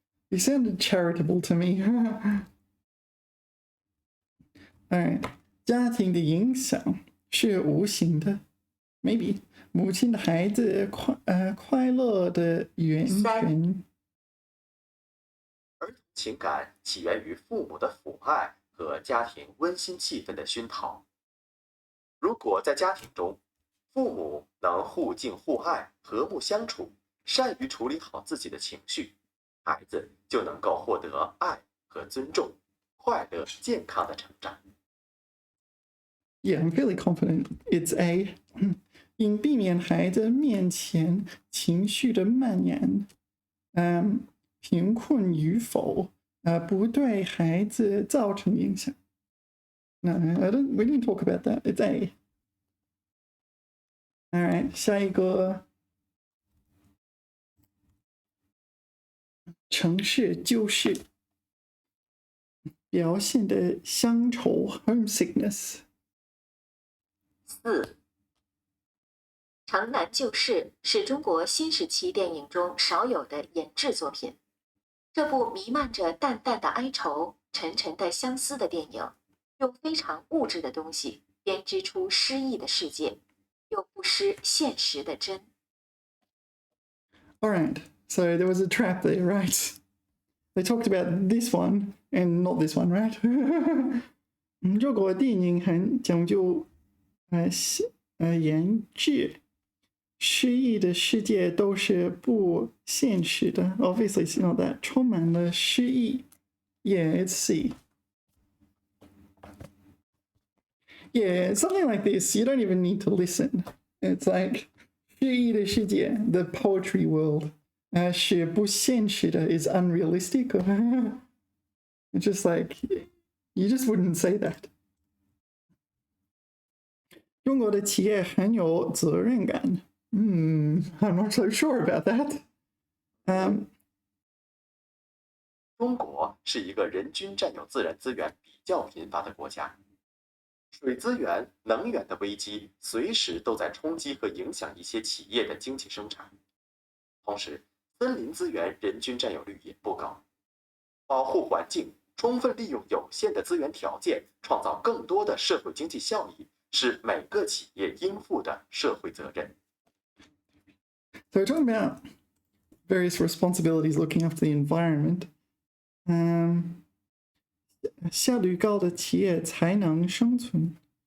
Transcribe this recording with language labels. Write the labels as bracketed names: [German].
[English] You sounded charitable to me. [Chinese] Alright, 家庭的影响是无形的 ，maybe 母亲的孩子快乐的源泉。儿童情感起源于父母的抚爱和家庭温馨气氛的熏陶。如果在家庭中，父母能互敬互爱、和睦相处，善于处理好自己的情绪，孩子就能够获得爱和尊重，快乐健康的成长。 [English] Yeah, I'm fairly confident it's A. [Chinese] 应避免孩子面前情绪的蔓延，贫困与否，不对孩子造成影响。 [English] No, we didn't talk about that. It's A. All right, 下一个。 [Chinese] 城市就是表现的乡愁 homesickness。 [English] 4. [Chinese] 城南旧事是中国新时期电影中少有的研制作品。这部弥漫着淡淡的哀愁、沉沉的相思的电影，用非常物质的东西编织出诗意的世界，又不失现实的真。 [English] All right, So there was a trap there, right? They talked about this one and not this one, right? [Chinese] 如果电影很讲究言志，诗意的世界都是不现实的。 [English] Obviously, it's not that. [Chinese] 充满了诗意。 [English] Yeah, it's C. Yeah, something like this. You don't even need to listen. It's like [Chinese] 诗意的世界 [English] the poetry world. [Chinese] 是不现实的 [English] is unrealistic. It's just like, you just wouldn't say that. [Chinese] 中国的企业很有责任感。 [English] I'm not so sure about that. [Chinese] 中国是一个人均占有自然资源比较贫乏的国家，水资源、能源的危机随时都在冲击和影响一些企业的经济生产。同时，森林资源人均占有率也不高。保护环境，充分利用有限的资源条件，创造更多的社会经济效益，是每个企业应负的社会责任。 [English] So we're talking about various responsibilities looking after the environment. [Chinese] 效率高的企业才能生存。